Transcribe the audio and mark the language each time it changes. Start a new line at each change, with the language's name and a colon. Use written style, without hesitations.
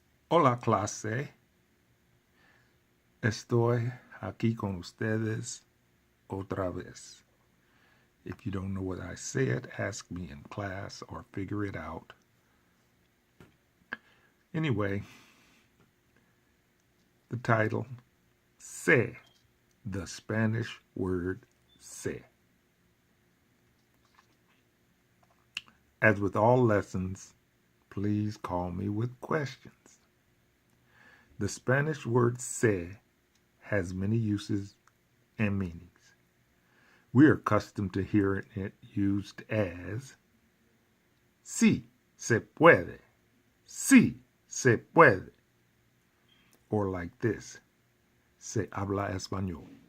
Spanish: Hola clase, estoy aquí con ustedes otra vez.
English: If you don't know what I said, ask me in class or figure it out. Anyway, the title, sé, the Spanish word sé. As with all lessons, please call me with questions. The Spanish word sé has many uses and meanings. We are accustomed to hearing it used as
Spanish: sí se puede, sí se puede,
English: or like this,
Spanish: se habla español.